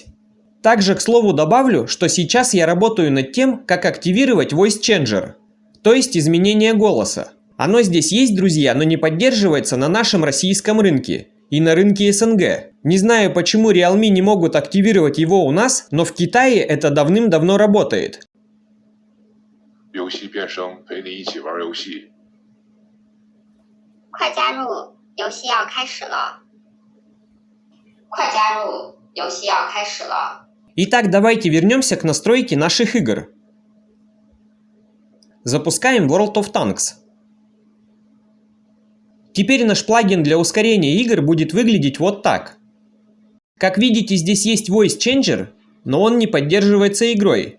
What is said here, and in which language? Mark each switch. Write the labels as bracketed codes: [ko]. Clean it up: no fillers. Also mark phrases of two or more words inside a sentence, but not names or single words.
[ru] Также, к слову, добавлю, что сейчас я работаю над тем, как активировать Voice Changer, то есть изменение голоса. Оно здесь есть, друзья, но не поддерживается на нашем российском рынке и на рынке СНГ. Не знаю, почему Realme не могут активировать его у нас, но в Китае это давным-давно работает. [zh] 游戏变声，陪你一起玩游戏。快加入，游戏要开始了。快加入，游戏要开始了。 [ru] Итак, давайте вернемся к настройке наших игр. Запускаем World of Tanks. Теперь наш плагин для ускорения игр будет выглядеть вот так. Как видите, здесь есть Voice Changer, но он не поддерживается игрой.